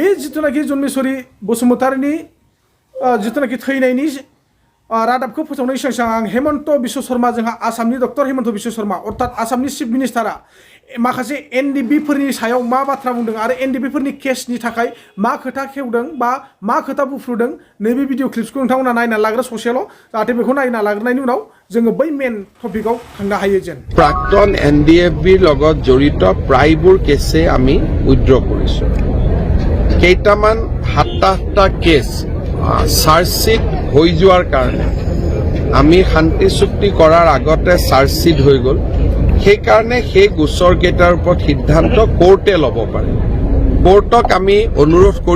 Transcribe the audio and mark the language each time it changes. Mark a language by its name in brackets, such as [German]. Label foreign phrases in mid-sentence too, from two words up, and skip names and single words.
[Bodo] जिथुनाखि जन्मेश्वरी बसुमतारीनि जिथुनाखि थैनायनि रादाबखौ फोसावनायनि सिगां सिगां आं हेमन्त बिश्व शर्मा जोंहा आसामनि डक्टर हेमन्त बिश्व शर्मा अर्थात आसामनि चिफ मिनिस्टारा माखासे एनडिबिफोरनि सायाव मा बाथ्रा बुंदों आरो एनडिबिफोरनि केसनि थाखाय मा खोथा खेवदों बा मा खोथा बुफ्रुदों नैबे भिडिअ क्लिप्सखौ नोंथांमोना नायना लाग्रो ससेल' जाहाथे बेखौ नायना लाग्रोनायनि उनाव जोङो बै मेन टपिकआव थांनो हायो जेन [Assamese] প্ৰাক্তন এনডিএফবিৰ লগত জড়িত প্ৰায়বোৰ কেছে আমি উইথড্ৰ কৰিছোঁ কেইটামান ৭টা কেছ চাৰ্জশ্বিট হৈ যোৱাৰ কাৰণে আমি শান্তি চুক্তি কৰাৰ আগতে চাৰ্জশ্বিট হৈ গ'ল সেইকাৰণে সেই গোচৰ কেইটাৰ ওপৰত সিদ্ধান্ত কোৰ্টে ল'ব পাৰে কোৰ্টক আমি অনুৰোধ কৰি